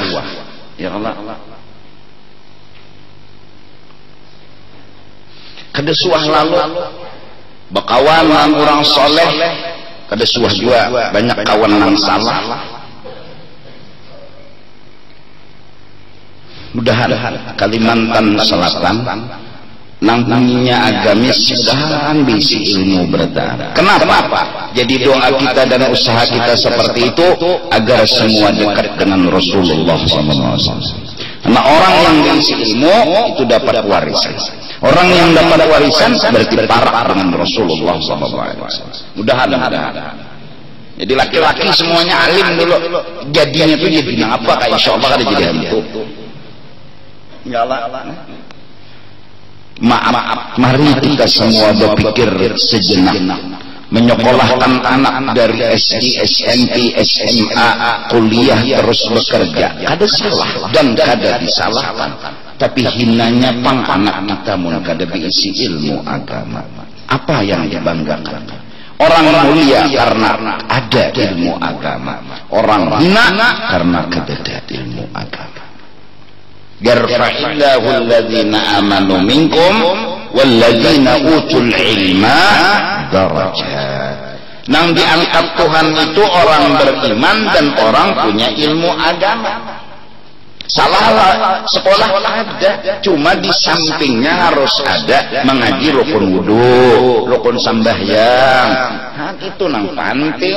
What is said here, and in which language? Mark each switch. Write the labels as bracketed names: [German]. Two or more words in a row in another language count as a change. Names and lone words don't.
[Banjar] Ya Allah, kada suah lalu bakawan dengan orang soleh, kada suah juga banyak kawan yang salah. Mudahan Kalimantan Selatan nang bunyinya agamis mudahan bisi ilmu bertambah. [Indonesian] Kenapa? Jadi doa kita dan usaha kita seperti itu agar semua dekat dengan Rasulullah SAW. Karena orang yang berisi ilmu itu dapat warisan. Orang yang dapat warisan berarti parah dengan Rasulullah SAW. Mudah-mudahan. Jadi laki-laki semuanya alim dulu. Jadinya tuh jadi apa? Kayak [Arabic] إن شاء الله [Indonesian] ada jadi hantu. Enggak lah. Maaf, mari kita semua berpikir sejenak. Menyekolahkan anak dari SD, SMP, SMA, kuliah terus bekerja. [Banjar] Kada salah dan kada disalahkan. Tapi hinanya pang anak kita mun kada berisi ilmu agama. [Indonesian] Apa yang dibanggakan? Orang mulia karena ada ilmu agama. Orang hina karena kada ada ilmu agama. [Arabic] يرفع الله الذين آمنوا منكم والذين أوتوا العلم درجات. [Indonesian] Nang diangkat Tuhan itu orang beriman dan orang punya ilmu agama. Salah sekolah ada, cuma di sampingnya harus ada mengaji rukun wudu, rukun sambahyang. Itu nang penting.